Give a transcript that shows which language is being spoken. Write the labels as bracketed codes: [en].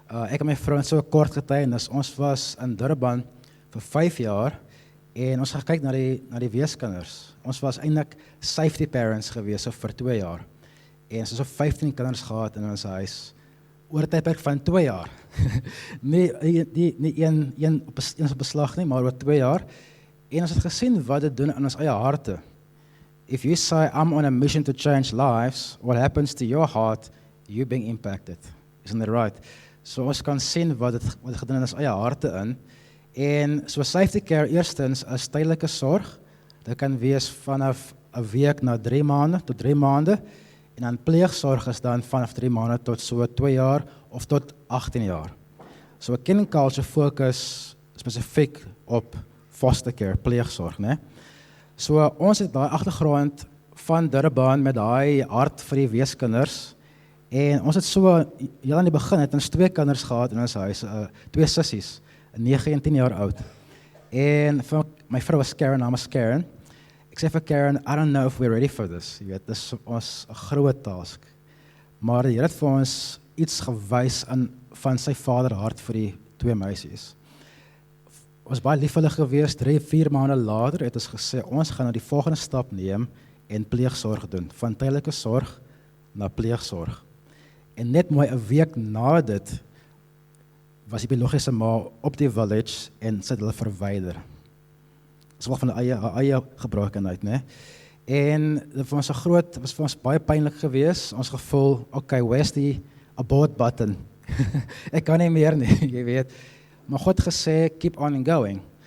[af] Ek en my vrou het so 'n kort getuienis. Ons was in Durban vir 5 jaar, en ons gaan kyk na die weeskinders. Ons was eintlik [en] safety parents [af] gewees so vir 2 jaar. En ons het so 15 kinders gehad in ons huis oor 'n tydperk van 2 jaar. nie een op beslag nie, maar oor 2 jaar. En ons het gesien wat dit doen in ons eie harte. [en] If you say, I'm on a mission to change lives, what happens to your heart, you being impacted. Isn't that right? [af] So ons kan sien wat het gedoen in ons eie harte in. En so [en] safety care [af] eerstens is tydelike sorg. Dit kan wees vanaf 'n week na 3 maande tot 3 maande. En dan pleegsorg is dan vanaf 3 maande tot so 2 jaar of tot 18 jaar. So Kin Culture fokus spesifiek op [en] foster care, [af] pleegsorg, né? So ons het daai agtergrond van Durban met daai hart vir die weeskinders. En ons het so heel aan die begin het ons 2 kinders gehad in ons huis, 2 sissies, 9 en 10 jaar oud. En my vrou was Karen, naam is Karen. Ek sê vir Karen, [en] I don't know if we're ready for this. [af] Jy weet, dis ons 'n groot task. Maar die Here het vir ons iets gewys van sy vaderhart vir die 2 meisies. Ons baie lief vir hulle gewees, 3-4 maande later het ons gesê, ons gaan nou die volgende stap neem en pleegsorg doen, van tydelike sorg na pleegsorg. En net mooi 'n week na dit, was die biologiese ma op die village en sy het hulle verwyder. Dis wel van haar eie gebrokenheid, né? En dit was vir ons baie pynlik geweest. Ons gevoel, okay, [en] where's [af] die [en] abort button? [af] Ek kan nie meer nie, jy weet. Maar God gesê, [en] keep on and going.